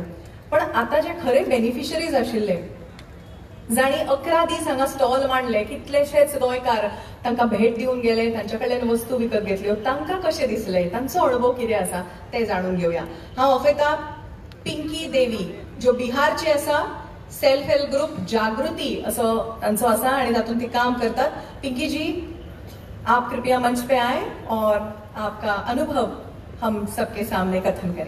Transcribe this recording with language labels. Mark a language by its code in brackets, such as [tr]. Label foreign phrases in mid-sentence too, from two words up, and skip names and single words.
[kok] पण आता जे खरे बेनिफिशरीज आशिल्ले, जाणी 11 दीस हांगा स्टॉल मांडले, कितलेशेच गोंयकार तांकां भेट दिवन गेले, तांचे कडल्यान वस्तू विकत घेतल्यो, तांकां कशें दिसले, तांचो अनुभव कितें आसा ते जाणून घेवया. हांव अफेता पिंकी देवी, ज्यो बिहारचे आसा, [en] self help group [kok] जागृती असो तांचो आसा आणि तातूंत ती काम करतात. [hi] पिंकी जी, आप कृपया मंच पे आए और आपका अनुभव हम सबके सामने कथन करें.